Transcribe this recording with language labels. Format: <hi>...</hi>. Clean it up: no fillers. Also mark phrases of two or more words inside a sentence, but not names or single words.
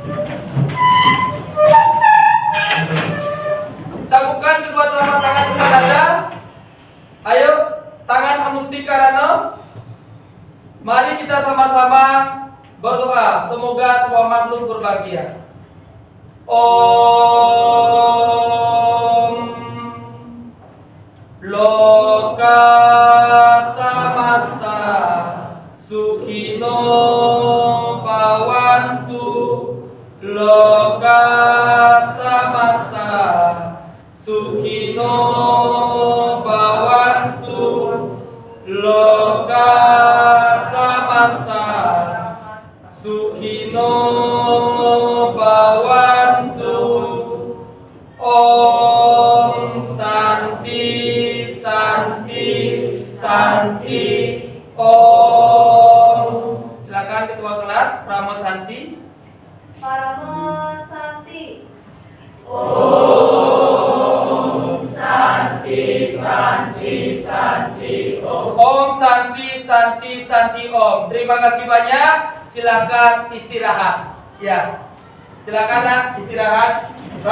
<id>Cangkukkan kedua telapak tangan ke dada. Ayo, tangan Amusdikarana. Mari kita sama-sama berdoa. Semoga semua makhluk berbahagia.</id> <sa>Om Loka Samasta Sukhino Bhavantu. Loka Samasta Sukhino Bhavantu. Loka Samasta Sukhino Bhavantu. Om Santi Santi Santi Om.</sa> <id>Silakan ketua kelas Pramo Santi.</id> <sa>Parama Santi. Om Santi Santi Santi Om. Om Santi Santi Santi Om.</sa> <id>Terima kasih banyak. Silakan istirahat. Ya. Silakan nak istirahat.</id>